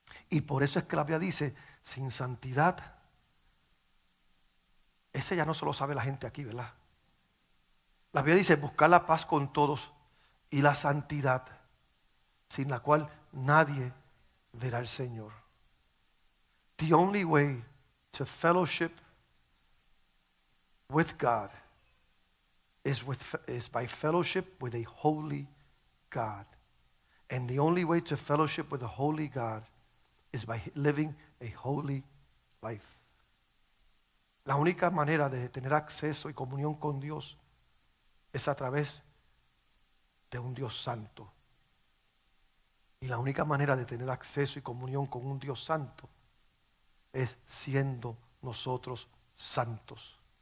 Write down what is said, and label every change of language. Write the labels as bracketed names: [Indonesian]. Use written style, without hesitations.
[Spanish] Y por eso es que la Biblia dice: sin santidad, ese ya no se lo sabe la gente aquí, ¿verdad? La Biblia dice: buscar la paz con todos y la santidad, sin la cual nadie verá al Señor. [English] The only way to fellowship with God is by fellowship with a holy God. And the only way to fellowship with a holy God is by living a holy life. [Spanish] La única manera de tener acceso y comunión con Dios es a través de un Dios santo. Y la única manera de tener acceso y comunión con un Dios santo es siendo nosotros santos.